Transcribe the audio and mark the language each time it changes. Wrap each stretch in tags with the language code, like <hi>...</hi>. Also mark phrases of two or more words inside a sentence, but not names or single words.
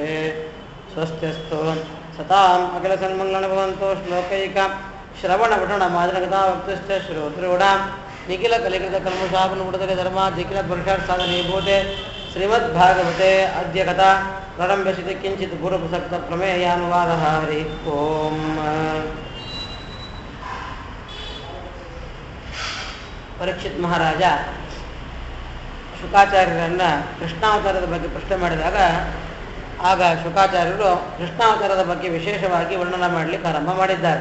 <sa>स्वस्त्यस्तु सताम् अखिलसन्मङ्गलभवन्तो श्लोकैक श्रवणपठनमादनगतावक्तुश्च श्रोतॄढां निखिलकलिकृतकल्मषापनुपुटतले धर्माद्यखिलपुरुषार्थसाधनीभूते श्रीमद्भागवते अद्य कथा प्रारम्भ्यसिति किञ्चित् पूर्वप्रसक्तप्रमेयानुवादः। हरि ओम्।</sa> <kn>ಪರೀಕ್ಷಿತ್ ಮಹಾರಾಜ ಶುಕಾಚಾರ್ಯರನ್ನ ಕೃಷ್ಣಾವತಾರದ ಬಗ್ಗೆ ಪ್ರಶ್ನೆ ಮಾಡಿದಾಗ ಆಗ ಶುಕಾಚಾರ್ಯರು ಕೃಷ್ಣಾವತಾರದ ಬಗ್ಗೆ ವಿಶೇಷವಾಗಿ ವರ್ಣನ ಮಾಡಲಿಕ್ಕೆ ಆರಂಭ ಮಾಡಿದ್ದಾರೆ.</kn>